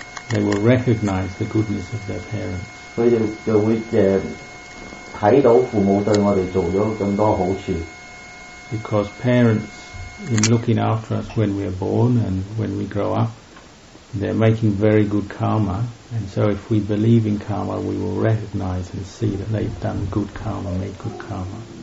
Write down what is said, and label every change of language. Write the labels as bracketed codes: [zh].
[en] They will recognize the goodness of their parents. [yue] 佢哋就會睇到父母對我哋做咗咁多好處。 [en] Because parents, in looking after us when we are born and when we grow up, they're making very good karma, and so if we believe in karma, we will recognize and see that they've done good karma, made good karma.